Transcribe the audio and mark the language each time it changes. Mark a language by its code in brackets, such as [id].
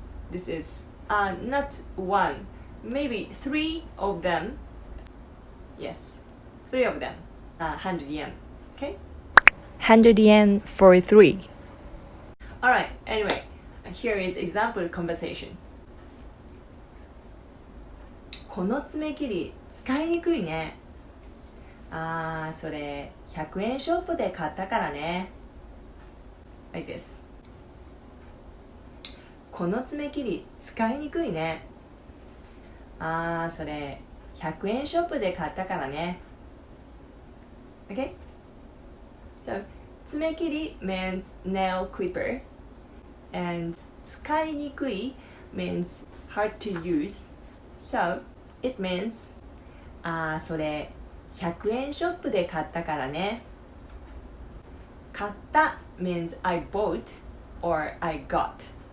[en] This is not one, maybe 3 of them. Yes, 3 of them. 100 yen. Okay? 100 yen for 3. Alright, anyway, here is example conversation. [ja] この爪切り使いにくいね。それ100円ショップで買ったからね。 [en] Like this. [ja] この爪切り使いにくいね。それ100円ショップで買ったからね。 [en] Okay? So, 爪切り means nail clipper, and 使いにくい means hard to use. So, it means [ja] それ100円ショップで買ったからね。 [en] 買った means I bought or I got.